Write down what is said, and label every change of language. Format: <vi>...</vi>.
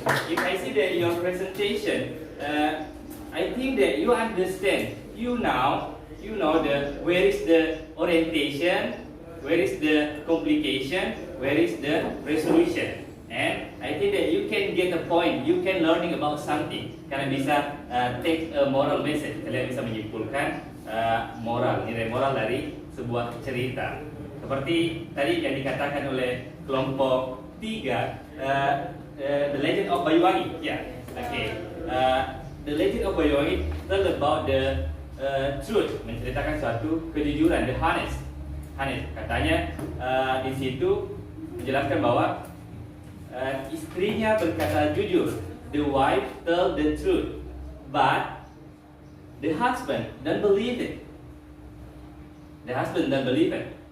<en>If I see that your presentation, I think that you understand. You know the where is the orientation, where is the complication, where is the resolution. And I think that you can get a point, you can learning about something.</en> <id>Kalian bisa</id> <en>take a moral message.</en> <id>Kalian bisa menyimpulkan moral, nilai moral dari sebuah cerita. Seperti tadi yang dikatakan oleh kelompok 3, The Legend of Bayuwangi.</id> <en>Yeah, okay. The Legend of Bayuwangi tell about the truth,</en> <id>menceritakan suatu kejujuran,</id> <en>the honest.</en> <id>Katanya di situ menjelaskan bahwa istrinya berkata jujur.</id> <en>The wife tell the truth, but the husband don't believe it. The husband don't believe it.</en>